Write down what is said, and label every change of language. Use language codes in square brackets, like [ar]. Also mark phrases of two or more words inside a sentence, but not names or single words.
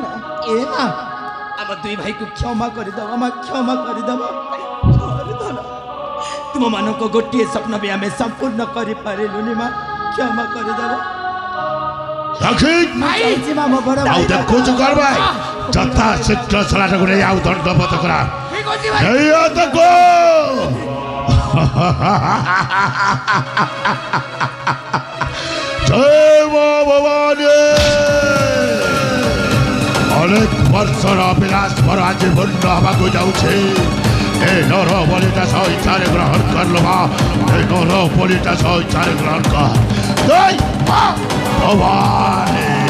[or] ଏ ମା ଆମ ଦୁଇ ଭାଇକୁ କ୍ଷମା କରିଦେବ ମା କ୍ଷମା କରିଦେବ ହରେ ଧନ ତୁମମାନଙ୍କ ଗୋଟିଏ ସ୍ୱପ୍ନ ବି ଆମେ ସମ୍ପୂର୍ଣ୍ଣ କରିପାରିଲୁନି ମା କ୍ଷମା କରିଦେବ ଚାଖି ଯାଇଛି ମା ମୋ ବଡ଼ ଆଉ ଭାଇ ଦେଖୁଛୁ କର ଭାଇ ଯଥା ଶୀଘ୍ର ଶଳାଟାକୁ ନେଇ ଆଉ ଦଣ୍ଡବତ କରା [bn] ঠিক আছে ভাই [or] ଏଇଆ ଦେଖ ଜୟ ମା ଭବାନୀ ଅନେକ ବର୍ଷର ଅଭିଳାଷ ମୋର ଆଜି ପୂର୍ଣ୍ଣ ହେବାକୁ ଯାଉଛି ଏ ନର ବଳିଟା ସହ ଇଚ୍ଛାରେ ଗ୍ରହଣ କରିଲୁ ମା ଏ ନର ବଳିଟା ସହ ଇଚ୍ଛାରେ ଗ୍ରହଣ କର ଜୟ ମା ଭବାନୀ